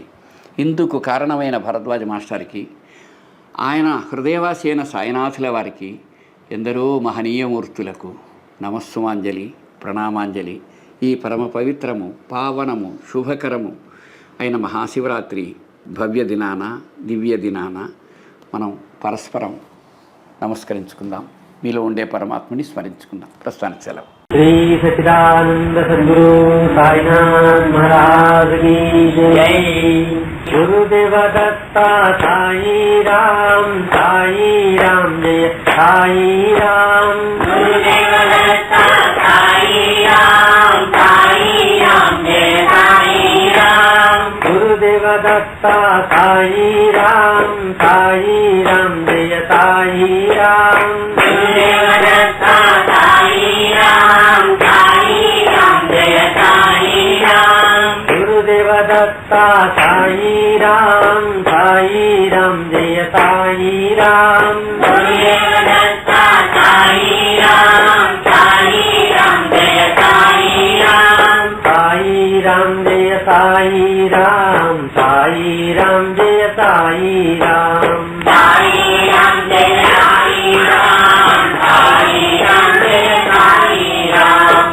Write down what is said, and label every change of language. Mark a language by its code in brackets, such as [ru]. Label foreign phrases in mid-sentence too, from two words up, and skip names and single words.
[te] ఇందుకు కారణమైన భరద్వాజ మాస్టర్కి, ఆయన హృదయవాసి అయిన సాయినాథుల వారికి, ఎందరో మహనీయమూర్తులకు నమస్సుమాంజలి, ప్రణామాంజలి. ఈ పరమ పవిత్రము, పావనము, శుభకరము అయిన మహాశివరాత్రి భవ్య దినాన, దివ్య దినాన మనం పరస్పరం నమస్కరించుకుందాం. మీలో ఉండే పరమాత్మని స్మరించుకుందాం. ప్రస్తుతానికి సెలవు. [hi] श्री सच्चिदानंद सद्गुरु साईनाथ महाराज की जय। गुरुदेव दत्ता साई राम जय साई राम। गुरुदेव दत्ता साई राम जय साई राम। गुरुदेव दत्ता साई राम जय साई राम। गुरुदेव दत्ता साई राम जय साई राम। गुरुदेव दत्ता साई राम जय साई राम। गुरुदेव दत्ता साई राम जय साई राम। साई राम जय साई राम जय साई राम। साई राम जय साई राम जय साई राम।